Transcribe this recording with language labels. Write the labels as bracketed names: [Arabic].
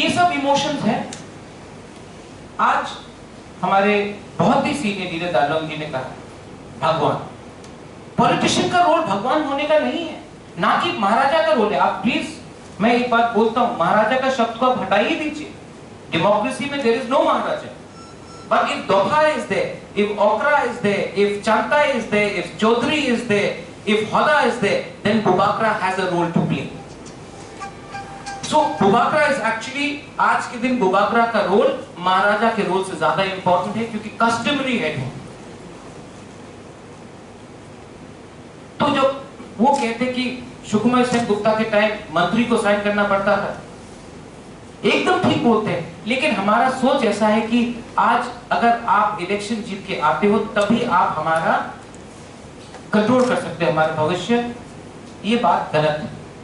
[Hindi] ये सब इमोशंस हैं। आज हमारे बहुत ही सीनियर लीडर दालोम जी ने कहा, भगवान, पॉलिटिशियन का रोल भगवान होने का नहीं है, ना कि महाराजा का रोल है। आप प्लीज, मैं एक बात बोलता हूं, महाराजा का शब्द को आप हटा ही दीजिए। डेमोक्रेसी में there is no Maharaja. [English] But if Doha is there, if Okra is there, if Chanta is there, if Chaudhary is there, if Hoda is there, then Bubakra has a role to play. [Hindi] So बुबाकरा is actually, आज के दिन बुबाकरा का role महाराजा के role से ज्यादा important है, क्योंकि customary head है। तो जब वो कहते कि सुकुमार सेन गुप्ता के टाइम मंत्री को साइन करना पड़ता था, एकदम ठीक बोलते हैं, लेकिन हमारा सोच ऐसा है कि आज अगर आप इलेक्शन जीत के आते हो तभी आप हमारा कंट्रोल कर सकते हो, हमारा भविष्य। ये बात गलत है।